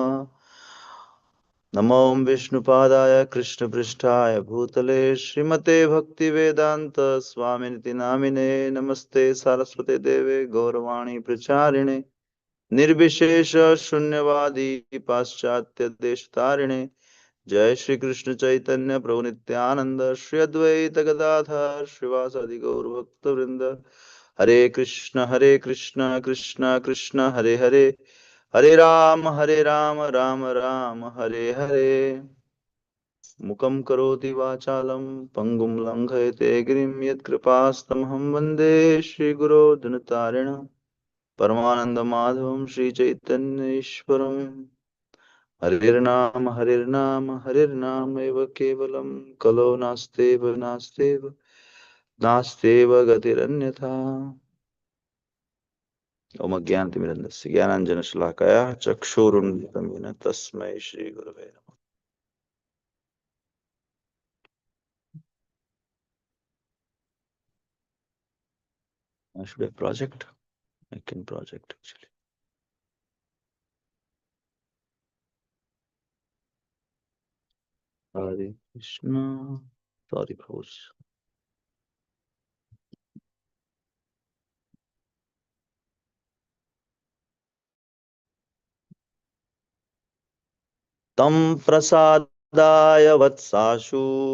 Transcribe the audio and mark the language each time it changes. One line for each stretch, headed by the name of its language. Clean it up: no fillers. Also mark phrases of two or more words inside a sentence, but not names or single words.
Sanskrit: नमो विष्णुपादाय कृष्णपृष्ठाय भूतले श्रीमते भक्तिवेदान्त स्वामिनिति नामिने नमस्ते सारस्वते देवे गौरवाणी प्रचारिणे निर्विशेष शून्यवादी पाश्चात्य देशतारिणे जय श्री कृष्ण चैतन्य प्रभु नित्यानंद श्री अद्वैत गदाधर श्रीवासादि गौर भक्त वृंद हरे कृष्ण कृष्ण कृष्ण हरे हरे हरे राम राम हरे हरे मुकं करोति वाचालं पङ्गुं लङ्घयते गिरिं यत्कृपास्तमहं वन्दे श्रीगुरो धनुतारिणं परमानन्दमाधवं श्रीचैतन्येश्वरम् हरिर्नाम एव केवलं कलो नास्तेव गतिरन्यथा ओम अज्ञानतिमिरन्दस्य ज्ञानाञ्जनशलाकया चक्षुरुन्मिलितं येन तस्मै श्रीगुरवे नमः
English: I should have project. I can project actually.
Sanskrit: हरे कृष्ण.
English: Sorry, Prabhuji.
Sanskrit: तं प्रसादाय वत्साशु